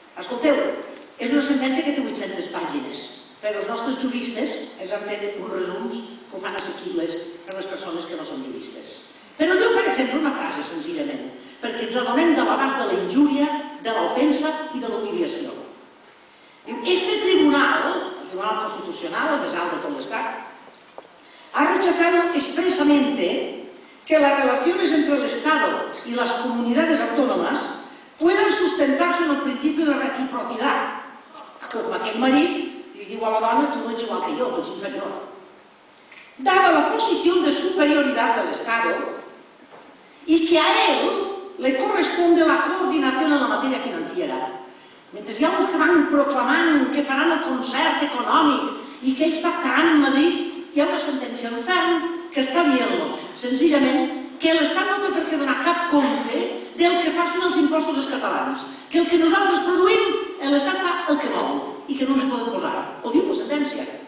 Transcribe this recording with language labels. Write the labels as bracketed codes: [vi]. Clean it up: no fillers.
[ca] Escolteu, és una sentència que té 800 pàgines, però els nostres juristes ens han fet uns resums que ho fan assequibles per a les persones que no són juristes. Però diu, per exemple, una frase, senzillament, perquè ens adonem de l'abast de la injúria, de l'ofensa i de l'humiliació. Diu: [es] «Este tribunal, [ca] el Tribunal Constitucional, el més alt de tot l'Estat, [es] ha rechazado expresamente que las relaciones entre el Estado y las comunidades autónomas puedan sustentarse en el principio de reciprocidad». [ca] Com aquell marit li diu a la dona: «Tu no ets igual que jo, tu ets inferior». [es] «Dada la posición de superioridad del Estado y que a él le corresponde la coordinación en la materia financiera». [ca] Mentre hi ha uns que van proclamant que faran el concert econòmic i que ells pactaran en Madrid, hi ha una sentència del ferm que està dient-los senzillament que l'Estat no té per què donar cap compte del que facin els impostos als catalans, que el que nosaltres produïm l'Estat fa el que vol i que no ens podem posar. Ho diu la sentència.